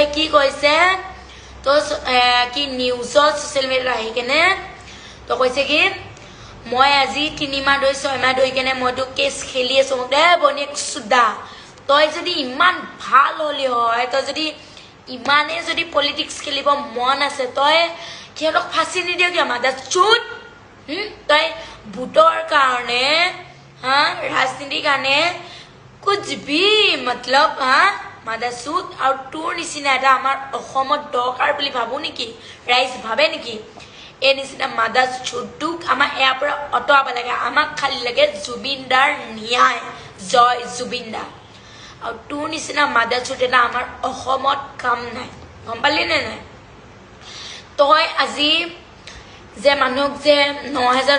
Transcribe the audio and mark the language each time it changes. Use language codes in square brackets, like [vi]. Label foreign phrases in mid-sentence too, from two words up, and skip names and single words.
[as] কি কৈছে তো কি নিউজত সোশ্যাল মিডিয়াত আহি কেনে তো কৈছে কি মই আজি 3 মাহ ধৰি 6 মাহ ধৰি কেনে মই তো কেছ খেলি আছো মোক দে বনিয়েক চুদা তই যদি ইমান ভাল হলি হয় তই যদি ইমানে যদি পলিটিক্স খেলিব মন আছে তই কিহতক ফাঁচি নিদিয় কিয় মাদাৰ চুট তই ভোটৰ কাৰণে ৰাজনীতিৰ কাৰণে [hi] कुछ भी मतलब मादार चुट और [as] তোৰ নিচিনা এটা আমাৰ অসমত দৰকাৰ বুলি ভাবো নেকি ৰাইজ ভাবে নেকি এই নিচিনা মাদাৰ চুটক আমাৰ ইয়াৰ পৰা অটকাব লাগে আমাক খালি লাগে জুবিনদাৰ ন্যায় জয় জুবিনদা আৰু তোৰ নিচিনা মাদাৰ চুট এটা আমাৰ অসমত কাম নাই গম পালি নে নাই তই আজি যে মানুহক যে 9000